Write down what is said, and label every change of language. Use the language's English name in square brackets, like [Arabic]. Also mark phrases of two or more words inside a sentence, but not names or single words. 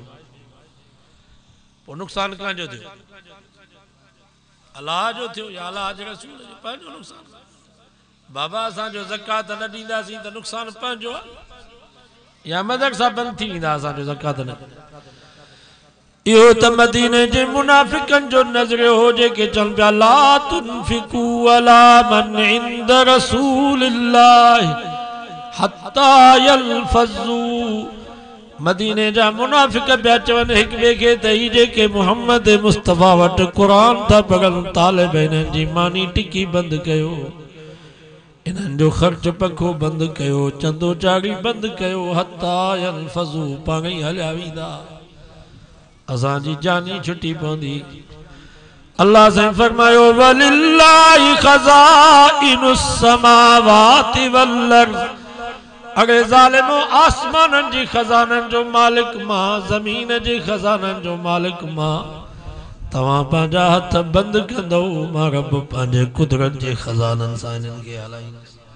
[Sindhi] पोइ नुक़सान कंहिंजो थियो? अलाह जो थियो या अलाह जे रसूल जो? पंहिंजो नुक़सान। बाबा असांजो ज़कात न ॾींदासीं त नुक़सान पंहिंजो आहे या मदरसा बंदि थी वेंदा असांजो ज़कात न। इहो त मदीने जे मुनाफ़िकनि जो नज़रियो हो जेके चवनि पिया [Arabic] لا تنفقوا على من عند رسول الله حتى ينفضوا. [Sindhi] मदीने जा मुनाफ़िक पिया चवनि हिक ॿिए खे त ही जेके मुहम्मद मुस्तफ़ा वटि क़ुरान था पढ़नि तालिब हिननि जी मानी टिकी बंदि कयो, इन्हनि जो ख़र्च पखो बंदि कयो, चंदो चाड़ी बंदि कयो। [Arabic] حتى ينفضوا [Sindhi] पाण ई हलिया वेंदा असांजी जानी छुटी पवंदी। अल्लाह साईं फरमायो [Arabic] ولله خزائن السماوات والأرض. [Sindhi] अरे ज़ालिमो आसमाननि जी ख़ज़ाननि जो मालिक मां, ज़मीन जे ख़ज़ाननि जो मालिक मां। तव्हां पंहिंजा हथ बंदि कंदो मां रब पंहिंजे कुदरत जे ख़ज़ाननि सां इन्हनि खे हलाईंदुसि।